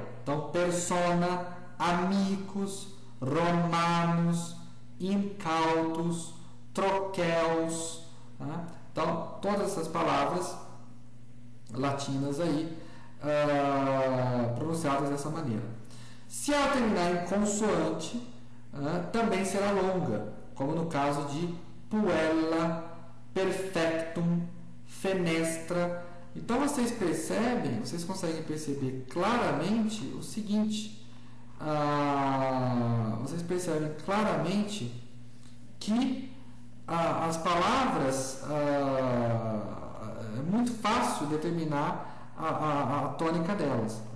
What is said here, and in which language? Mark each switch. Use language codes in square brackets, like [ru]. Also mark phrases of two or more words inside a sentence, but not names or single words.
[la] Então, persona, amicus, romanos, incautus, troqueus. [pt] Tá? Então, todas essas palavras latinas aí, pronunciadas dessa maneira. Se ela terminar em consoante, também será longa, como no caso de [la] puella, perfectum, fenestra. [pt] Então vocês conseguem perceber claramente o seguinte, vocês percebem claramente que as palavras é muito fácil determinar a tônica delas, né?